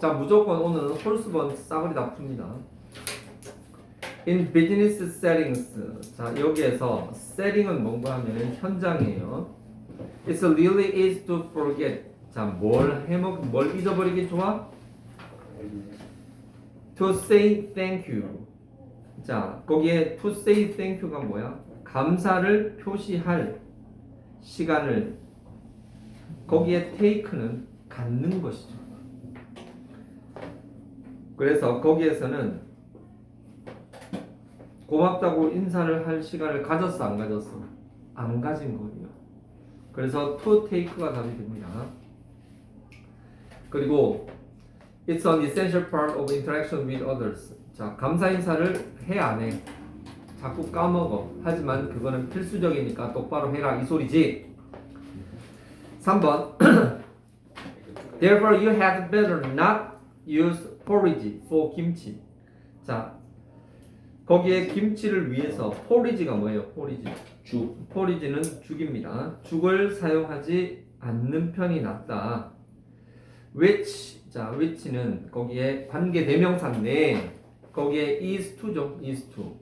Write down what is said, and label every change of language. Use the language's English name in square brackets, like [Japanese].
[Korean] 자 무조건 오늘 홀수번 싸그리 다 풉니다. [English] In business settings. [Korean] 자 여기에서 setting은 뭔가 하면 현장이에요. [English] It's really easy to forget. [Korean] 자 뭘 잊어버리기 좋아? [English] To say thank you. [Korean] 자 거기에 [English] to say thank you [Korean] 가 뭐야? 감사를 표시할 시간을 거기에 take는 갖는 것이죠. 그래서 거기에서는 고맙다고 인사를 할 시간을 가졌어 안 가졌어? 안 가진 거예요. 그래서 to take가 답이 됩니다. [English] 그리고 It's an essential part of interaction with others. [Korean] 자, 감사 인사를 해 안 해? 자꾸 까먹어. 하지만 그거는 필수적이니까 똑바로 해라 이 소리지. [English] 3번 Therefore you had better not use porridge for 김치. [Korean] 자, 거기에 김치를 위해서 porridge가 뭐예요? 죽. porridge는 죽입니다. 죽을 사용하지 않는 편이 낫다. which 자 which는 거기에 관계 대명사인데 거기에 is to죠. is to.